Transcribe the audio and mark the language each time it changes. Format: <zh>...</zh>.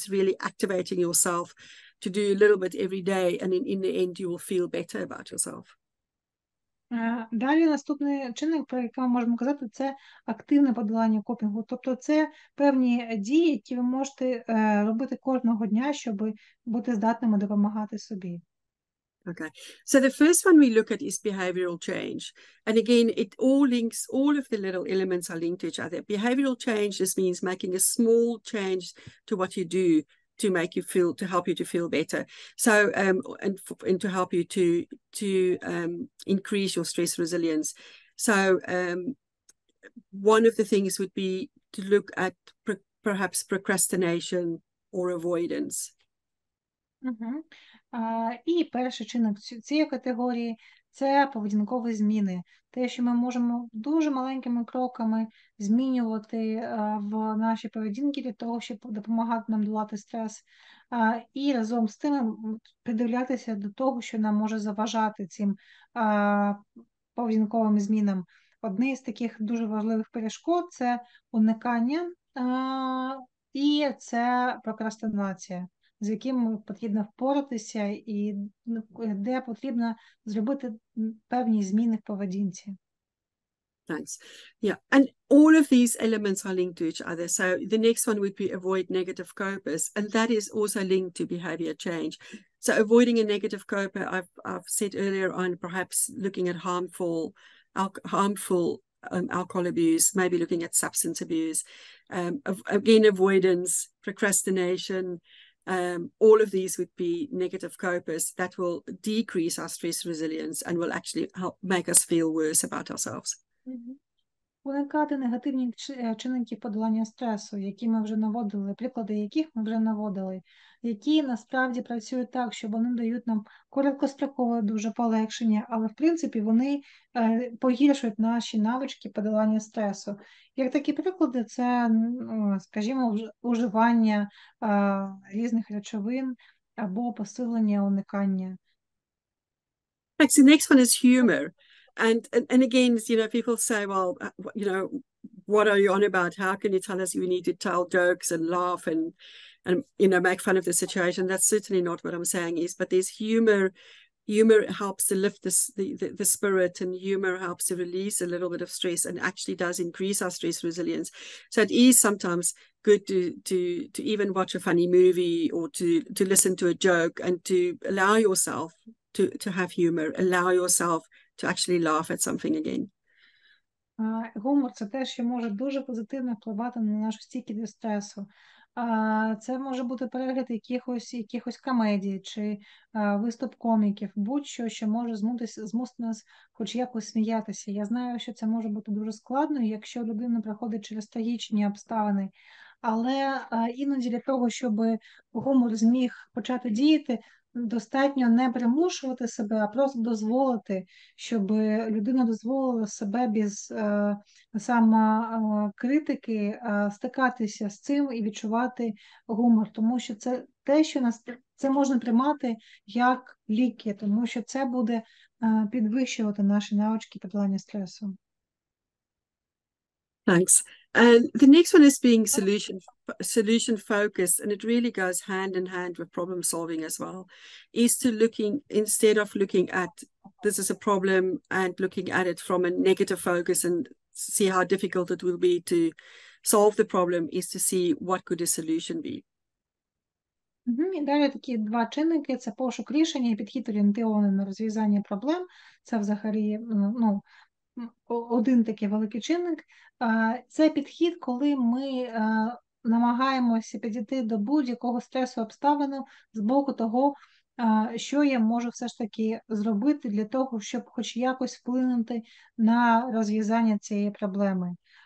<en>It's really activating yourself to do a little bit every day, and in the end you will feel better about yourself.</en> <uk>Далі наступний чинник, про який ми можемо казати, це активне подолання копінгу. Тобто це певні дії, які ви можете робити кожного дня, щоб бути здатними допомагати собі.</uk> <en>Okay, so the first one we look at is behavioral change. And again, it all links, all of the little elements are linked to each other. Behavioral change just means making a small change to what you do to help you to feel better. So, and to help you to increase your stress resilience. So, one of the things would be to look at perhaps procrastination or avoidance.</en> <uk>І перший чинник цієї категорії – це поведінкові зміни. Те, що ми можемо дуже маленькими кроками змінювати в нашій поведінці для того, щоб допомагати нам долати стрес. І разом з тим придивлятися до того, що нам може заважати цим поведінковим змінам. Одне з таких дуже важливих перешкод – це уникання І це прокрастинація, з яким потрібно впоратися і де потрібно зробити певні зміни в поведінці.</uk> <en>Thanks. Yeah, and all of these elements are linked to each other. So the next one would be avoid negative copers, and that is also linked to behavior change. So avoiding a negative coper, I've said earlier on, perhaps looking at harmful alcohol abuse, maybe looking at substance abuse, again, avoidance, procrastination. All of these would be negative copers that will decrease our stress resilience and will actually help make us feel worse about ourselves.</en> <uk>Уникати негативні чинники подолання стресу, які ми вже наводили, приклади яких ми вже наводили, які насправді працюють так, що вони дають нам короткострокове дуже полегшення, але в принципі вони погіршують наші навички подолання стресу. Як такі приклади, це, скажімо, уживання різних речовин або посилення уникання.</uk> <en>Next, the next one is humor. And again, you know, people say, well, you know, what are you on about? How can you tell us we need to tell jokes and laugh and you know, make fun of the situation? That's certainly not what I'm saying is, but there's humor. Humor helps to lift the spirit, and humor helps to release a little bit of stress and actually does increase our stress resilience. So it is sometimes good to even watch a funny movie or to listen to a joke and to allow yourself to have humor, allow yourself to actually laugh at something again.</en> <uk>Гумор – це те, що може дуже позитивно впливати на нашу стійкість до стресу. Це може бути перегляд якихось комедій чи виступ коміків, будь-що, що може змусити нас хоч якось сміятися. Я знаю, що це може бути дуже складно, якщо людина проходить через трагічні обставини, але іноді для того, щоб гумор зміг почати діяти, достатньо не примушувати себе, а просто дозволити, щоб людина дозволила себе без самокритики стикатися з цим і відчувати гумор. Тому що це те, що це можна приймати як ліки, тому що це буде підвищувати наші навички подолання стресу.</uk> <en>Thanks. And the next one is being solution focused, and it really goes hand in hand with problem solving as well, is to instead of looking at this is a problem and looking at it from a negative focus and see how difficult it will be to solve the problem, is to see what could a solution be.</en> <uk>І далі такі два чинники – це пошук рішення і підхід орієнтований на розв'язання проблем. Це взагалі, один такий великий чинник. Це підхід, коли ми намагаємося підійти до будь-якого стресу обставину з боку того, що я можу все ж таки зробити для того, щоб хоч якось вплинути на розв'язання цієї проблеми.</uk>